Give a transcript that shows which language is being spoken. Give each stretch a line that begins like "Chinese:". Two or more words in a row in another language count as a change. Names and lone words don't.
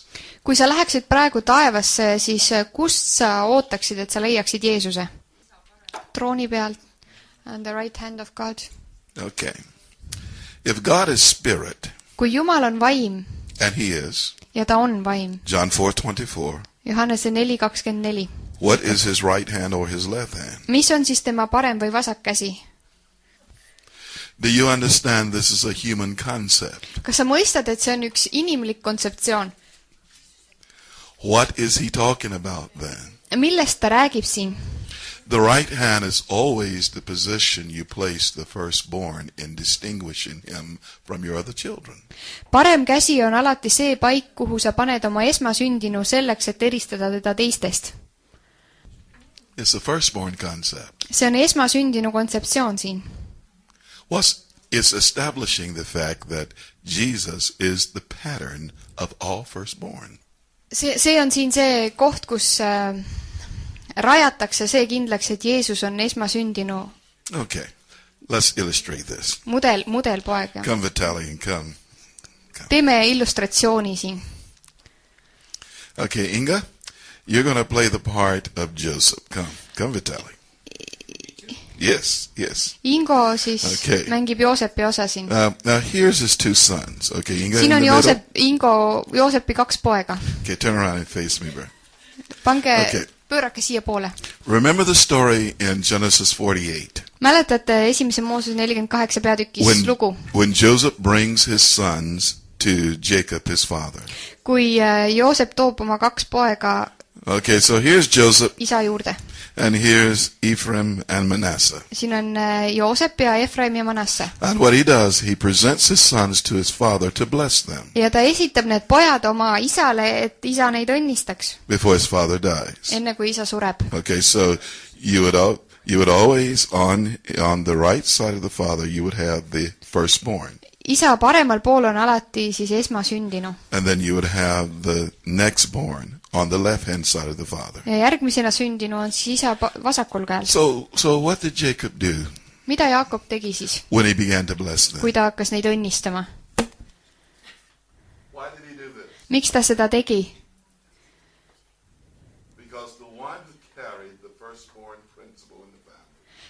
Estonian: kui sa läheksid praegu taevasse, siis kust sa ootaksid, et sa leiaksid Jeesuse? trooni pealt,
English: on the right hand of God. Okay. If God is spirit,
Estonian: kui Jumal on vaim,
English: and he is,
Estonian: ja ta on vaim,
English: John 4:24,
Estonian: Johannese 4:24,
English: what is his right hand or his left hand?
Estonian: mis on siis tema parem või vasak käsi?
English: Do you understand this is a human concept?
Estonian: kas sa mõistad, et see on üks inimlik kontseptsioon?
English: What is he talking about then?
Estonian: millest ta räägib siin?
English: The right hand is always the position you place the firstborn in distinguishing him from your other children.
Estonian: Parem käsi on alati see paik, kuhu sa paned oma esmasündinu selleks, et eristada teda teistest.
English: It's the firstborn concept.
Estonian: See on esmasündinu kontseptsioon siin.
English: It's establishing the fact that Jesus is the pattern of all firstborn.
Estonian: See on siin see koht, kus rajatakse see kindlaks, et Jeesus on esmasündinu
English: Okay, let's illustrate this.
Estonian: mudelpoeg.
English: Come, Vitaly, and come.
Estonian: Teeme illustratsiooni siin.
English: Okay, Inga, you're going to play the part of Joseph. Come, Vitaly. Yes.
Estonian: Ingo siis Okay. mängib Joosepi osa siin.
English: Now here's his two sons. Okay, Inga
Estonian: Siin
English: in
Estonian: on
English: the middle.
Estonian: Joosepi 2 poega.
English: Okay, turn around and face me, bro.
Estonian: Pange, pöörake siia poole.
English: Remember the story in Genesis 48.
Estonian: Mäletate esimese Mooses 48 peatükis lugu,
English: When Joseph brings his sons to Jacob, his father.
Estonian: kui Joosep toob oma 2 poega
English: Okay, so here's Joseph,
Estonian: isa juurde.
English: and here's Ephraim and Manasseh.
Estonian: Siin on Joosep ja Efraim ja Manasse.
English: And what he does, he presents his sons to his father to bless them
Estonian: Ja ta esitab need pojad oma isale, et isa neid õnnistaks,
English: before his father dies.
Estonian: enne kui isa sureb.
English: Okay, so you would always, on the right side of the father, you would have the firstborn.
Estonian: Isa paremal pool on alati siis esmasündinu.
English: And then you would have the nextborn on the left-hand side of the father.
Estonian: Ja järgmisena sündinu on siis isa vasakul käel.
English: So what did Jacob do
Estonian: Mida Jaakob tegi siis,
English: when he began to bless them?
Estonian: kui ta hakkas neid õnnistama?
English: Why did he do this?
Estonian: Miks ta seda tegi?
English: Because the one who carried the firstborn principle in the family.